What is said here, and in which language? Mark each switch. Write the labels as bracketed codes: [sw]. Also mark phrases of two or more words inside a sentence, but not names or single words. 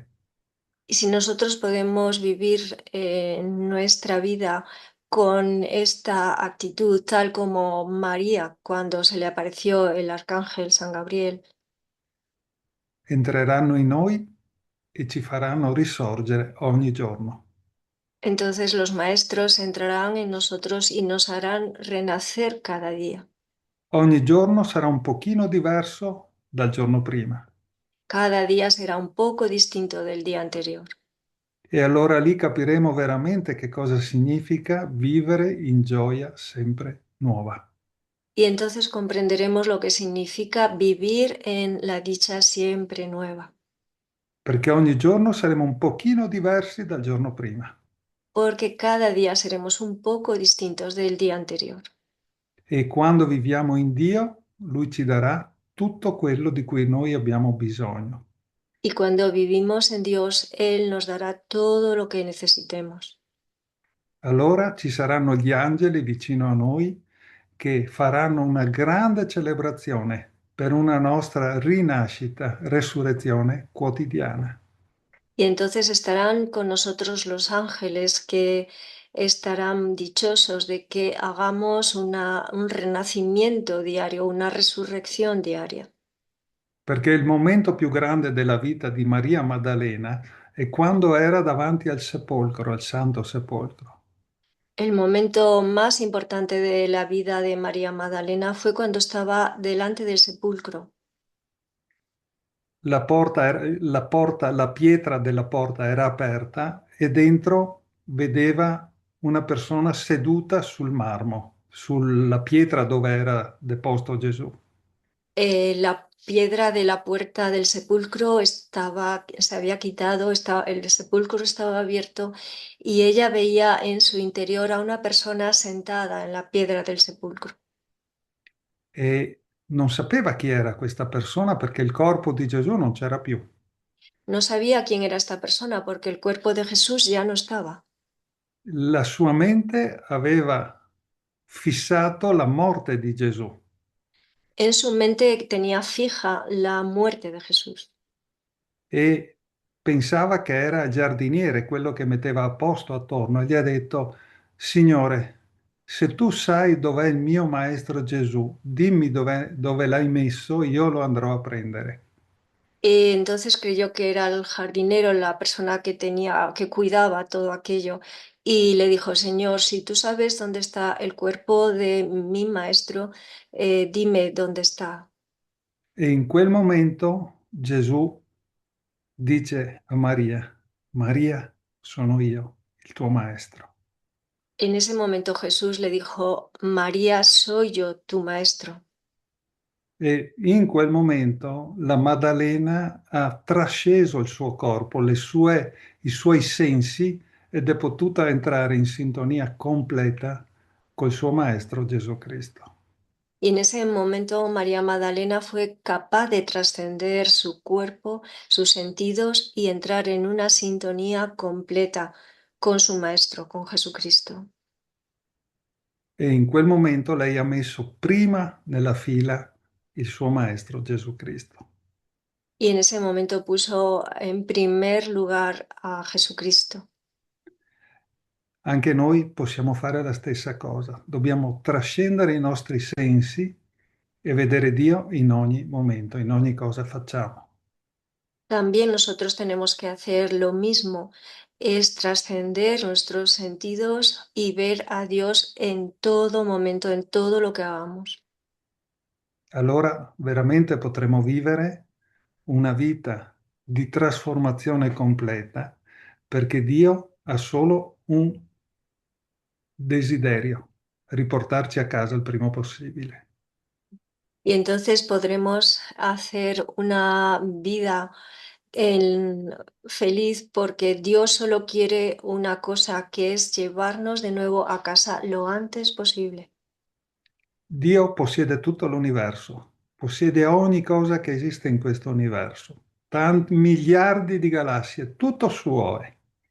[es] Y si nosotros podemos vivir nuestra vida con esta actitud, tal como María cuando se le apareció el arcángel San Gabriel, [it] Entreranno in noi e ci faranno risorgere ogni giorno. [es] entonces los maestros entrarán en nosotros y nos harán renacer cada día. [it] Ogni giorno sarà un pochino diverso dal giorno prima. [es] Cada día será un poco distinto del día anterior. [it] E allora lì capiremo veramente che cosa significa vivere in gioia sempre nuova. [es] Y entonces comprenderemos lo que significa vivir en la dicha siempre nueva. [it] Perché ogni giorno saremo un pochino diversi dal giorno prima. [es] Porque cada día seremos un poco distintos del día anterior. [it] E quando viviamo in Dio, Lui ci darà tutto quello di cui noi abbiamo bisogno. [es] Y cuando vivimos en Dios, Él nos dará todo lo que necesitemos. [it] Allora ci saranno gli angeli vicino a noi che faranno una grande celebrazione per una nostra rinascita, resurrezione quotidiana. [es] Y entonces estarán con nosotros los ángeles que estarán dichosos de que hagamos un renacimiento diario, una resurrección diaria. [it] perché il momento più grande della vita di Maria Maddalena è quando era davanti al sepolcro, al Santo Sepolcro. [es] El momento más importante de la vida de María Magdalena fue cuando estaba delante del sepulcro. [it] La pietra della porta era aperta e dentro vedeva una persona seduta sul marmo, sulla pietra dove era deposto Gesù. [es] La piedra de la puerta del sepulcro se había quitado, el sepulcro estaba abierto y ella veía en su interior a una persona sentada en la piedra del sepulcro. [it] E non sapeva chi era questa persona perché il corpo di Gesù non c'era più. [es] No sabía quién era esta persona porque el cuerpo de Jesús ya no estaba. [it] La sua mente aveva fissato la morte di Gesù [es] En su mente tenía fija la muerte de Jesús. [it] e pensava che era giardiniere, quello che metteva a posto attorno, e gli ha detto, Signore, se tu sai dov'è il mio maestro Gesù, dimmi dove l'hai messo, io lo andrò a prendere. [es] Y entonces creyó que era el jardinero, la persona que tenía, que cuidaba todo aquello. Y le dijo, Señor, si tú sabes dónde está el cuerpo de mi maestro, dime dónde está. [it] E in quel momento Gesù dice a Maria, Maria, sono io, il tuo maestro. [es] En ese momento Jesús le dijo, María, soy yo, tu maestro. [it] E in quel momento la Maddalena ha trasceso il suo corpo, i suoi sensi ed è potuta entrare in sintonia completa col suo Maestro Gesù Cristo. [es] Y en ese momento María Magdalena fue capaz de trascender su cuerpo, sus sentidos y entrar en una sintonía completa con su maestro, con Jesucristo. [it] E in quel momento lei ha messo prima nella fila il suo Maestro Gesù Cristo. [es] Y en ese momento puso en primer lugar a Jesucristo. [it] Anche noi possiamo fare la stessa cosa. Dobbiamo trascendere i nostri sensi e vedere Dio in ogni momento, in ogni cosa facciamo. [es] También nosotros tenemos que hacer lo mismo, es trascender nuestros sentidos y ver a Dios en todo momento, en todo lo que hagamos. [it] Allora veramente potremo vivere una vita di trasformazione completa perché Dio ha solo un desiderio, riportarci a casa il prima possibile. [es] Y entonces podremos hacer una vida en- feliz porque Dios solo quiere una cosa, que es llevarnos de nuevo a casa lo antes posible. [it] Dio possiede tutto l'universo, possiede ogni cosa che esiste in questo universo, tanti miliardi di galassie, tutto suo è.